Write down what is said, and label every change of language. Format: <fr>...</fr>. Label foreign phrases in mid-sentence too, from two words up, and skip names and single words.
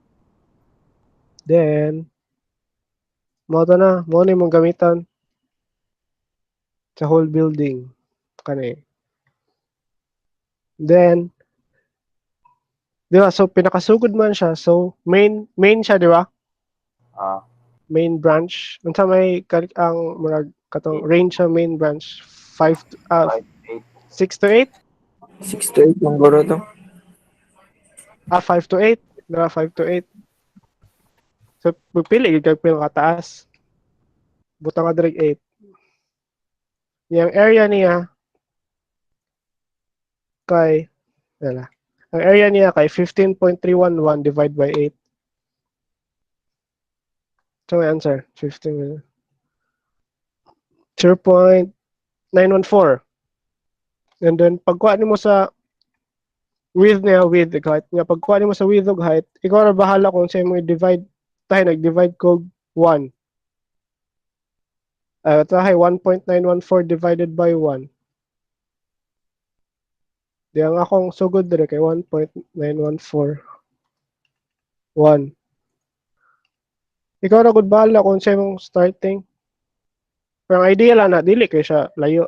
<ceb>Then mao ni mong gamitan sa</ceb> <en>whole building</en> <ceb>kani. Then di ba so pinakasugod man siya. So main siya di ba? Ah,</ceb> <en>Main branch.</en> <ceb>Unsa may ang murag katong range sa main branch 5, 8. 6 to 8? 6 to 8 yung guro to. 5 to 8. Dara 5 to 8. So pili gyud kay pinakataas. Butang ka direct 8. Yung area niya kay wala. Ang area niya kay 15.311</ceb> <en>divided by</en> <ceb>8.</ceb> <en>So my answer 15 0.914. And then</en> <ceb>pagkuha nimo sa width niya</ceb> <en>width height</en> <ceb>nga pagkuha nimo sa width ug height ikaw ra bahala kung sa mo i-divide tayo nag-divide ko 1. Tayo 1.914</ceb> <en>divided by</en> <ceb>1. Di ang akong sugod dire kay 1.914. 1. Ikaw ra gud bahala kung sa imong starting. Pero ang idea lang na dili kay siya layo.</ceb>